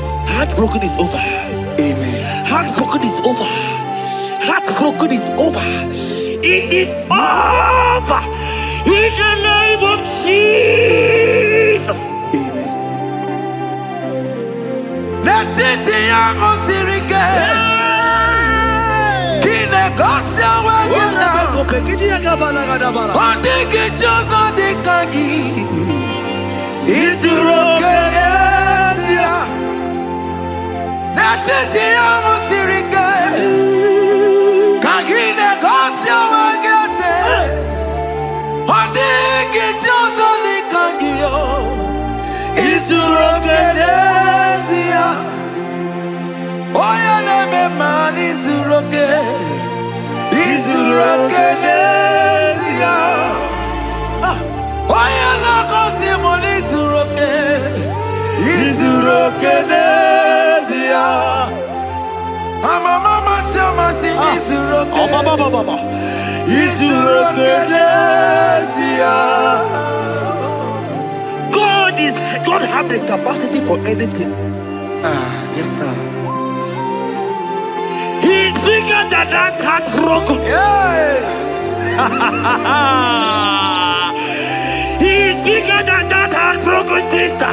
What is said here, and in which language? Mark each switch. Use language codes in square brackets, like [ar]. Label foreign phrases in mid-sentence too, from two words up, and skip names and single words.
[en] Heartbroken is over. Amen. Heartbroken is over. Heartbroken is over. It is over. In the name of Jesus. Amen. Let it be a sirike. Kine gosia wagina. Ondigi jozo dikagi. Isurokenesia. Let it be a sirike. Kine gosia wagese. Ondigi jozo dikagi. Isurokenesia. Oya neme man isuroke. Isurokenesia. Oya na konti mon isuroke. Isurokenesia. Mama sama si isuroke. Isurokenesia. God have the capacity for anything. Yes sir. He's bigger than that heartbroken. Yeah. He's bigger than that heartbroken sister.